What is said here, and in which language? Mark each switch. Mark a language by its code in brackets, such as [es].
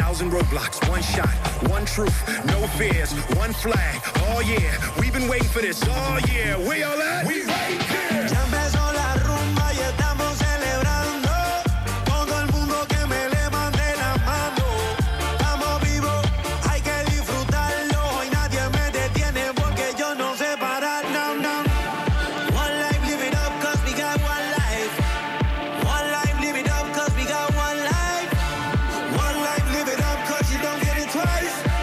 [en] Roadblocks, one shot, one truth, no fears, one flag. Oh yeah, we've been waiting for this. Oh yeah, where y'all at? We right here. [es] Ya empezó la rumba y estamos celebrando. Todo el mundo que me levante la mano. Estamos vivos, hay que disfrutarlo. Hoy nadie me detiene porque yo no sé parar. No, no. [en] One life, live it up, cause we got one life. One life, live it up, cause we got one life. One life, live it up, cause you don't get it twice.